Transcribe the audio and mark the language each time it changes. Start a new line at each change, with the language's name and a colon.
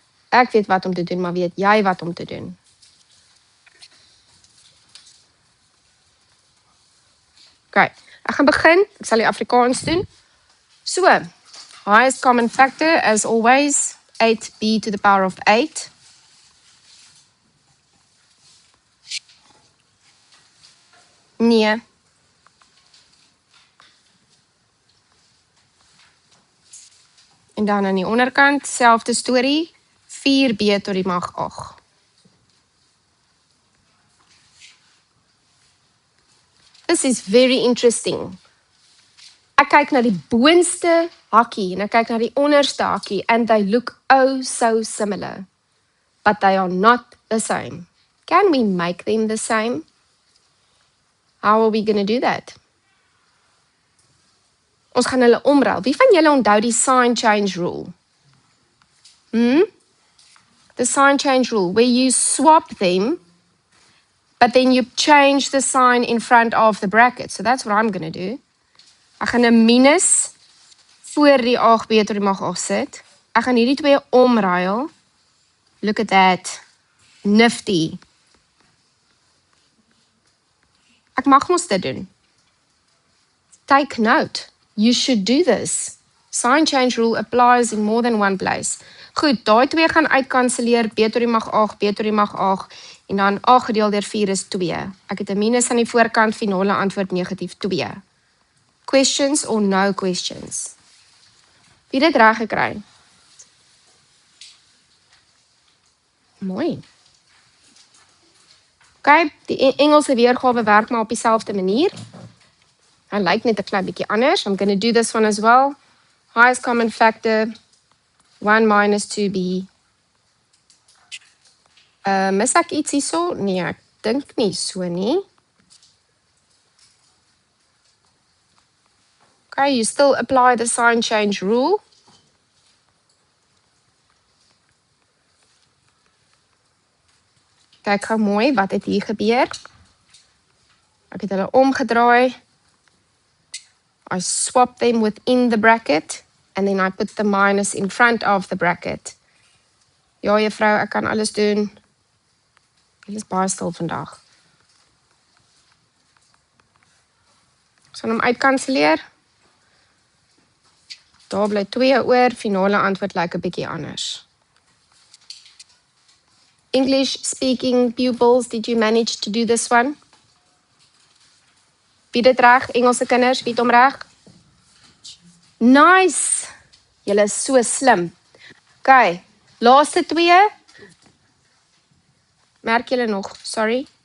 Afrikaans: Ek weet wat om te doen, maar weet jy wat om te doen? Okay, ek gaan begin. Ek sal die Afrikaans doen.
English: So, highest common factor, as always, 8b to the power of 8.
Afrikaans: Nee. En dan aan die onderkant, selfde storie, 4b tot die mag 8.
English: This is very interesting.
Afrikaans: Ek kyk na die boonste hakkie en ek kyk na die onderste hakkie
English: and they look oh so similar. But they are not the same. Can we make them the same? How are we going to do that?
Afrikaans: Ons gaan hulle omruil. Wie van julle onthou die
English: sign change rule? The sign change rule, where you swap them, but then you change the sign in front of the bracket. So that's what I'm going to do.
Afrikaans: Ek gaan 'n minus voor die 8b tot die mag 8 sit. Ek gaan hierdie twee omruil.
English: Look at that. Nifty.
Afrikaans: Ek mag mos dit doen.
English: Take note. You should do this. Sign change rule applies in more than one place.
Afrikaans: Goed, daai twee gaan uitkanselleer, b tot die mag 8, b tot die mag 8, en dan 8 gedeel deur 4 is 2. Ek het 'n minus aan die voorkant, finale antwoord negatief 2.
English: Questions or no questions?
Afrikaans: Wie het dit reg gekry? Mooi. Okay, die Engelse weergawe werk maar op dieselfde manier. Hy lyk net 'n klein bietjie anders.
English: I'm going to do this one as well. Highest common factor, 1 minus 2b.
Afrikaans: Mis ek iets hierso? Nee, ek dink nie so nie.
English: Okay, you still apply the sign change rule.
Afrikaans: Kyk gou mooi, wat het hier gebeur? Ek het hulle omgedraai.
English: I swap them within the bracket, and then I put the minus in front of the bracket.
Afrikaans: Ja, juffrou, ek kan alles doen. Julle is baie stil vandag. Sal hom uitkanselleer. Daar bly 2 oor, finale antwoord lyk 'n bietjie anders.
English: English speaking pupils, did you manage to do this one?
Afrikaans: Wie dit reg? Engelse kinders, wie het hom reg?
English: Nice!
Afrikaans: Julle is so slim. Okay, laaste 2. Merk julle nog, sorry.